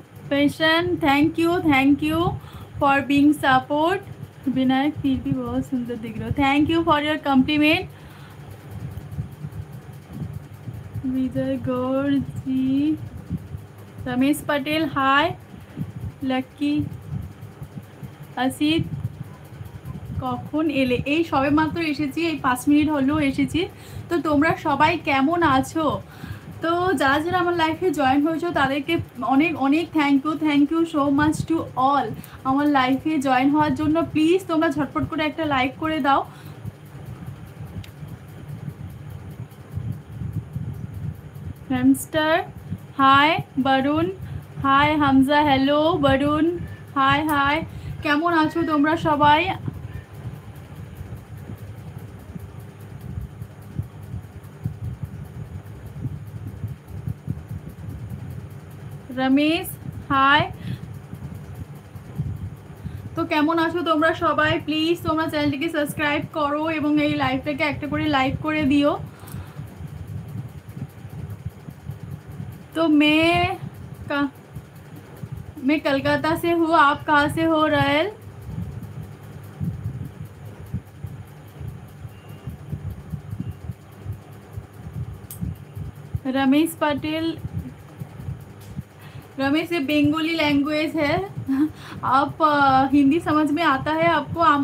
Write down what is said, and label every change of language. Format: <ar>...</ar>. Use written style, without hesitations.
<en>Passion thank you for being support.</en> <hi>Vinayak फिर भी बहुत सुंदर दिख रहे हो,</hi> <en>Thank you for your compliment.</en> <hi>विजय गौर जी, रमेश पटेल हाय।</hi> <bn>लक्की আসিত, কখন এলে? এই সবে মাত্র এসেছি, এই 5 মিনিট হলো এসেছি। তো তোমরা সবাই কেমন আছো? তো যারা যারা আমার লাইফে জয়েন হয়েছো তাদেরকে অনেক অনেক</bn> <en>thank you so much to all</en> <bn>আমার লাইফে জয়েন হওয়ার জন্য। প্লিজ তোমরা ঝটপট করে একটা লাইক করে দাও। Hamster high, Varun high, Hamza hello, Varun high high. কেমন আছো তোমরা সবাই? রমেশ হাই। তো কেমন আছো তোমরা সবাই? প্লিজ তোমরা চ্যানেলটিকে সাবস্ক্রাইব করো এবং এই লাইভটাকে একটা করে লাইক করে দিও।</bn> <hi>तो मैं कलकत्ता से हूँ, आप कहाँ से हो? रायल रमेश पटेल, रमेश ये बंगाली लैंग्वेज है, आप हिंदी समझ में आता है आपको?</hi>